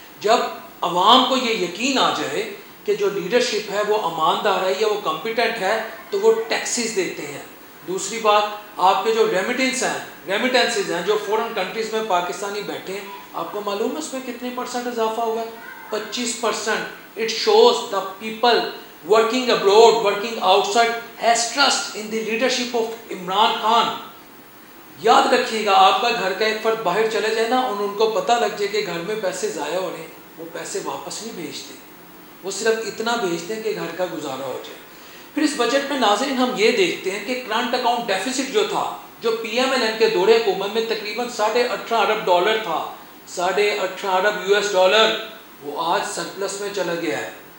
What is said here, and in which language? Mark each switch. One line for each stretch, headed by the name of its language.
Urdu: جب عوام کو یہ یقین آ جائے کہ جو لیڈرشپ ہے وہ اماندار ہے یا وہ کمپیٹنٹ ہے تو وہ ٹیکسز دیتے ہیں. دوسری بات، آپ کے جو ریمیٹنسز ہیں جو فورن کنٹریز میں پاکستانی بیٹھے ہیں، آپ کو معلوم ہے اس میں کتنے % اضافہ ہوا ہے؟ 25%.
English: It shows the people working abroad, working outside has trust in the leadership of Imran Khan.
Urdu: یاد رکھیے گا، آپ کا گھر کا ایک فرد باہر چلے جائے نا اور ان کو پتہ لگ جائے کہ گھر میں پیسے ضائع ہو رہے ہیں، وہ پیسے واپس نہیں بھیجتے، وہ صرف اتنا بھیجتے ہیں کہ گھر کا گزارا ہو جائے. پھر اس بجٹ میں ناظرین ہم یہ دیکھتے ہیں کہ کرنٹ اکاؤنٹ ڈیفیسٹ جو تھا، جو پی ایم ایل این کے دور حکومت میں تقریباً $18.5 ارب تھا، $18.5 ارب، وہ آج سرپلس میں چلا گیا ہے.